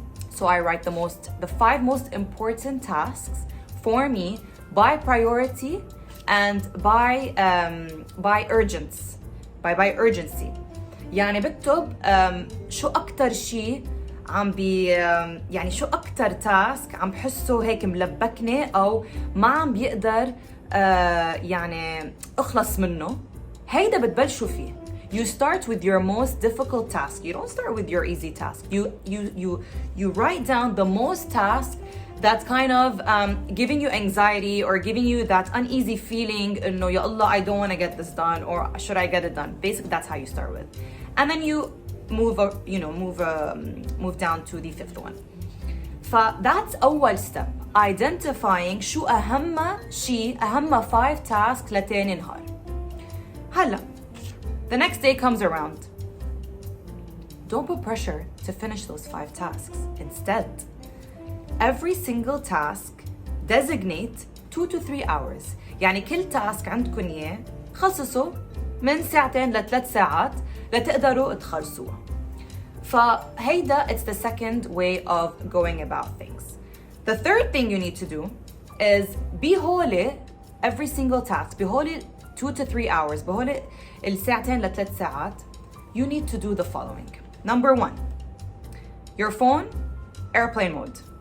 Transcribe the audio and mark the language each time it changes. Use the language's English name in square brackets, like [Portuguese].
[English] So I write the 5 most important tasks for me by priority and by urgency. [Arabic] يعني بكتب شو أكتر شيء يعني شو أكتر تاسك عم بحسه هيك ملبكني أو ما عم بيقدر يعني أخلص منه. هيدا بتبلشوا فيه. [English] You start with your most difficult task. You don't start with your easy task. You write down the most task that's kind of giving you anxiety or giving you that uneasy feeling, no, ya Allah, I don't want to get this done, or should I get it done? Basically, that's how you start with. And then you move down to the 5th one. That's [Arabic] أول [English] step. [Arabic] Identifying شو أهم شيء، أهم 5 tasks لتاني نهار. هلا [English] the next day comes around. Don't put pressure to finish those 5 tasks. Instead, every single task designate 2 to 3 hours. [Arabic] يعني كل تاسك عندكم إياه خصصوا من 2 ل 3 ساعات لتقدروا تخلصوها. فهيدا [English] it's the second way of going about things. The third thing you need to do is [Arabic] بهولي [English] every single task بهولي 2 to 3 hours [Arabic] بهولي الساعتين ل 3 ساعات [English] you need to do the following. Number 1, your phone airplane mode.